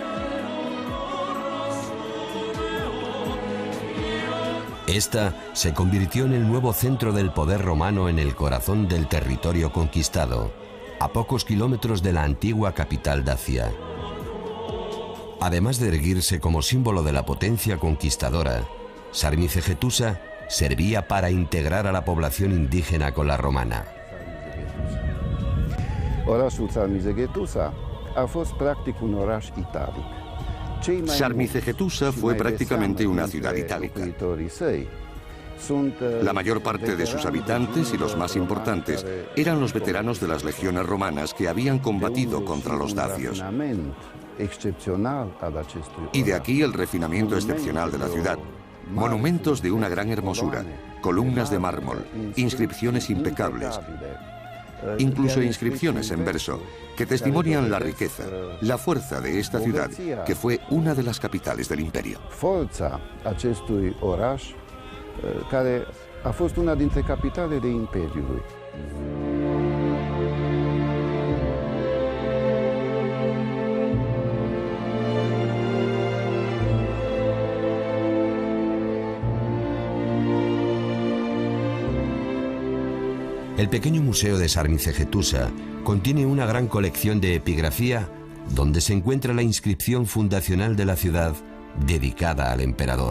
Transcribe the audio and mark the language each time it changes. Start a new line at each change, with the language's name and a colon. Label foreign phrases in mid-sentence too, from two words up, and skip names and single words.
Spanish: Esta se convirtió en el nuevo centro del poder romano en el corazón del territorio conquistado, a pocos kilómetros de la antigua capital dacia. Además de erguirse como símbolo de la potencia conquistadora, Sarmizegetusa servía para integrar a la población indígena con la romana.
Romanian: Orașul Sarmizegetusa a fost practic un oraș italic.
Spanish: Sarmizegetusa fue prácticamente una ciudad itálica. La mayor parte de sus habitantes y los más importantes eran los veteranos de las legiones romanas que habían combatido contra los dacios. Y de aquí el refinamiento excepcional de la ciudad. Monumentos de una gran hermosura, columnas de mármol, inscripciones impecables, incluso inscripciones en verso, que testimonian la riqueza, la fuerza de esta ciudad, que fue una de las capitales del imperio.
Romanian: Care a fost una dintre capitalele Imperiului.
Spanish: El pequeño museo de Sarmizegetusa contiene una gran colección de epigrafía donde se encuentra la inscripción fundacional de la ciudad dedicada al emperador.